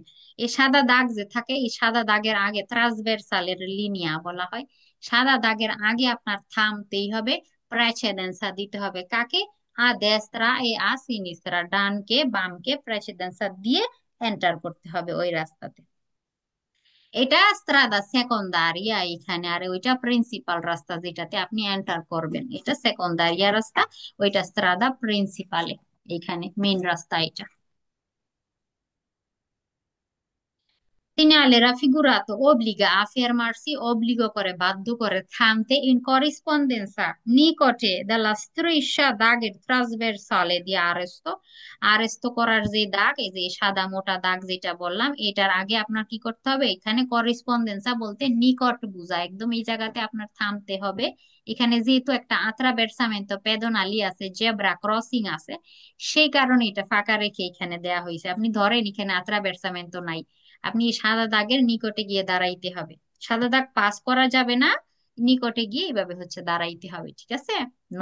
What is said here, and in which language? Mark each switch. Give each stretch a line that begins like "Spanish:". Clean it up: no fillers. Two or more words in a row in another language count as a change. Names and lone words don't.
Bangla: এই সাদা দাগ যে থাকে, এই সাদা দাগের আগে ট্রান্সভার্সালের লিনিয়া বলা হয়, সাদা দাগের আগে আপনার থামতেই হবে, প্রেসিডেন্সা দিতে হবে কাকে,
Italian: a destra e a sinistra,
Bangla: ডানকে বামকে প্রেসিডেন্সা দিয়ে এন্টার করতে হবে ওই রাস্তাতে। এটা
Italian: strada secondaria
Bangla: এখানে, আর ওইটা প্রিন্সিপাল রাস্তা যেটাতে আপনি এন্টার করবেন, এটা সেকন্দারিয়া রাস্তা, ওইটা
Italian: strada principale,
Bangla: এখানে মেইন রাস্তা এটা।
Italian: Segnale raffigurato obbliga a fermarsi, obbligo
Bangla: করে বাধ্য করে থামতে,
Italian: in corrispondenza
Bangla: নিকটে
Italian: della striscia
Bangla: দাগের ট্রান্সভার্সালে
Italian: di arresto,
Bangla: আরেস্তো করার যে দাগ, এই যে সাদা মোটা দাগ যেটা বললাম, এটার আগে আপনার কি করতে হবে, এখানে করিসপন্ডেন্সা বলতে নিকট বোঝায়, একদম এই জায়গাতে আপনার থামতে হবে। এখানে যেহেতু একটা
Italian: attraversamento pedonale
Bangla: আছে,
English: zebra crossing
Bangla: আছে, সেই কারণে এটা ফাঁকা রেখে এখানে দেয়া হয়েছে, আপনি ধরেন এখানে আত্রাভের্সামেন্তো নাই, আপনি এই সাদা দাগের নিকটে গিয়ে দাঁড়াইতে হবে, সাদা দাগ পাস করা যাবে না, নিকটে গিয়ে এইভাবে হচ্ছে দাঁড়াইতে হবে, ঠিক আছে।